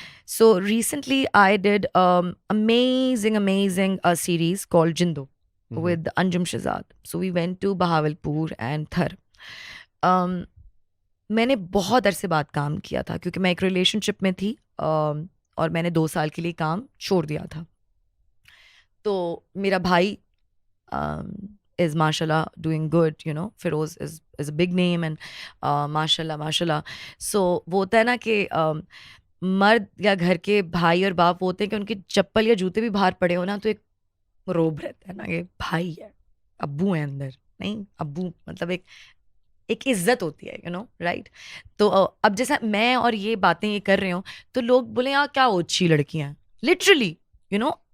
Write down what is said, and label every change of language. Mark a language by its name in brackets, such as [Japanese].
[English] So recently I did amazing series called Jindo with Anjum Shahzad. So we went to Bahawalpur and Thar. [Hindi] मैंने बहुत अरसे बाद काम किया था, क्योंकि मैं एक रिलेशनशिप में थी और मैंने 2 साल के लिए काम छोड़ दिया था। तो मेरा भाई [English] is mashallah doing good, you know. Feroz is a big name and mashallah. [Hindi] So वो होता है ना कि मर्द या घर के भाई और बाप होते हैं कि उनके चप्पल या जूते भी बाहर पड़े हो ना तो एक रोब रहता है ना, ये भाई है, अब्बू है अंदर, नहीं अब्बू मतलब एक इज्जत होती है, [English] You know, right? [Hindi] तो अब जैसा मैं और ये बातें ये कर रहे हो तो लोग बोले यार क्या अच्छी लड़कियां हैं, लिटरली, [English] You know.